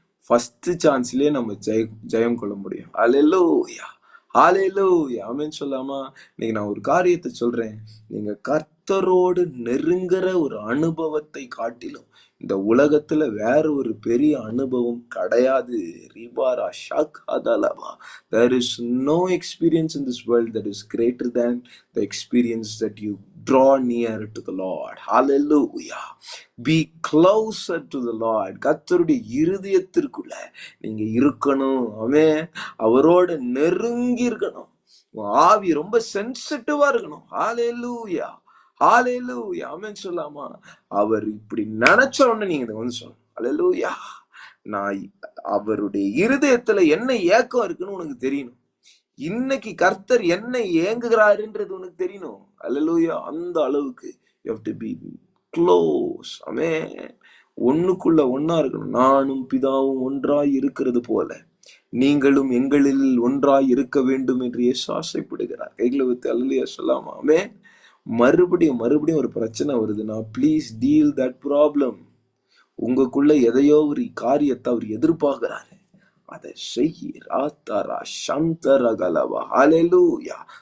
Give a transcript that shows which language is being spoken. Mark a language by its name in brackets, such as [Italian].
[Tamil] First சான்ஸ்லயே நம்ம ஜெயம் கொள்ள முடியும். அல்லேலூயா. ஹல்லேலூயா. ஆமென் சொல்லாமா? இன்னைக்கு நான் ஒரு காரியத்தை சொல்றேன். நீங்க கர்த்தரோடு நெருங்குற ஒரு அனுபவத்தை காட்டிலும் இந்த உலகத்துல வேற ஒரு பெரிய அனுபவம் கிடையாது. ரிபாரா ஷாகாதலவா. [English] There is no experience in this world that is greater than the experience that you draw near to the Lord. Hallelujah. Be closer to the Lord. [Tamil] கர்த்தருடைய இருதயத்திற்குள்ள நீங்க இருக்கணும். ஆமென். அவரோட நெருங்கி இருக்கணும். ஆவி ரொம்ப சென்சிட்டிவா இருக்கணும். ஹல்லேலூயா. ஹல்லேலூயா. ஆமென் சொல்லாமா? அவர் இப்படி நினைச்ச உடனே நீங்க வந்து சொல்லணும். ஹல்லேலூயா. நான் அவருடைய இருதயத்துல என்ன ஏக்கம் இருக்குன்னு உனக்கு தெரியணும். இன்னைக்கு கர்த்தர் என்ன ஏங்குகிறாருன்றது உனக்கு தெரியணும். அல்லேலூயா. அந்த அளவுக்கு [English] you have to be close. [Tamil] ஆமென். ஒண்ணுக்குள்ள ஒன்னா இருக்கணும். நானும் பிதாவும் ஒன்றாய் இருக்கிறது போல நீங்களும் எங்களில் ஒன்றாய் இருக்க வேண்டும் என்று இயேசு ஆசைப்படுகிறார். கைகளை வைத்து அல்லேலூயா சொல்லாமா? ஆமென். மறுபடியும் ஒரு பிரச்சனை வருதுன்னா [English] Please deal that problem. [Tamil] உங்களுக்குள்ள எதையோ ஒரு காரியத்தை அவர் எதிர்பார்க்கிறாரு. அதை செய்யறா சந்தரகலவா. ஹல்லேலூயா.